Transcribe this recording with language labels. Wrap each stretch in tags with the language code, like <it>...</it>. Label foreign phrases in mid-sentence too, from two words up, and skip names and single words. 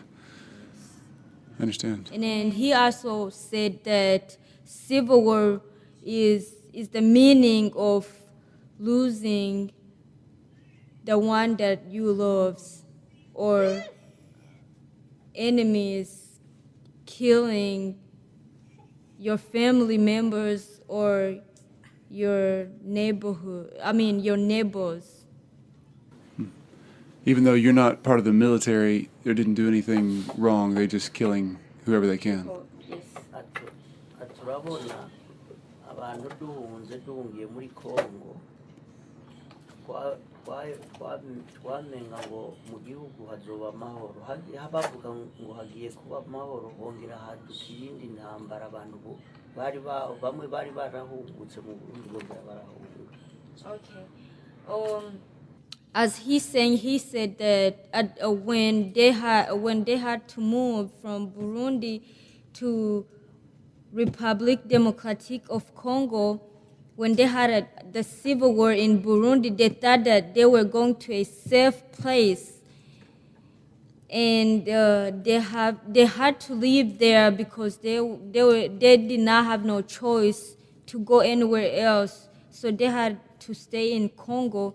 <en>And then he also said that civil war is the meaning of losing the one that you love, or enemies killing your family members or your neighbors. Even though you're not part of the military, they didn't do anything wrong. They're just killing whoever they can.</en> <rn>turabona abantu duhungiye muri Congo twamenga ngo mu gihugu hazoba amahoro, bavuga ngo hagiye kuba amahoro, hongera haduka iyindi ntambara, abantu bamwe bari barahungutse mu Burundi bongera barahunguka.</rn> <en>Okay. As he's saying, he said that when they had to move from Burundi to Republic Democratic of Congo, when they had the civil war in Burundi, they thought that they were going to a safe place, and they had to leave there because they did not have no choice to go anywhere else, so they had to stay in Congo.</en>